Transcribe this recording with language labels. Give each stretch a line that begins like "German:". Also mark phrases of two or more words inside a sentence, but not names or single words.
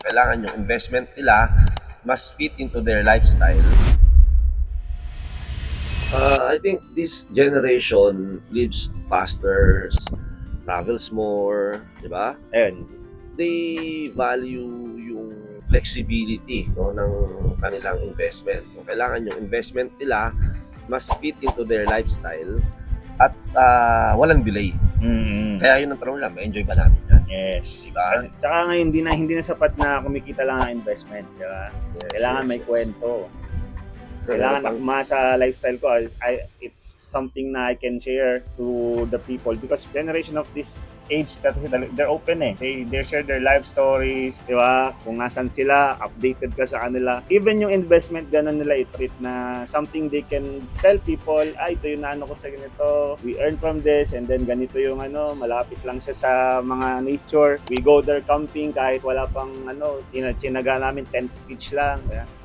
Filipino: Kailangan yung investment nila mas
English: fit into their lifestyle. I think this generation lives faster, travels more,
Filipino: di ba?
English: And they value yung flexibility,
Filipino: no, ng kanilang
English: investment.
Filipino: So, kailangan yung investment nila mas
English: fit into their lifestyle
Filipino: at walang delay. Kaya yun ang tanong lang, ma-enjoy ba namin yan?
English: Yes.
Filipino: Diba? Kasi, tsaka ngayon, hindi na sapat na kumikita lang ang investment. Diba?
English: Yes,
Filipino: Kailangan
English: yes,
Filipino: may
English: yes.
Filipino: kwento.
English: So,
Filipino: Kailangan meron akma sa lifestyle ko.
English: It's something na I can share to the people because generation of this age kasi they're open eh. They share their life stories,
Filipino: di ba? Kung nasan sila, updated ka sa kanila.
English: Even yung investment,
Filipino: ganun nila i-treat na
English: something they can tell people,
Filipino: ito yung naano ko sa ganito.
English: We earn from this and then
Filipino: ganito yung malapit lang siya sa mga nature.
English: We go there camping
Filipino: kahit wala pang chinaga namin
English: tent pitch
Filipino: lang. Kaya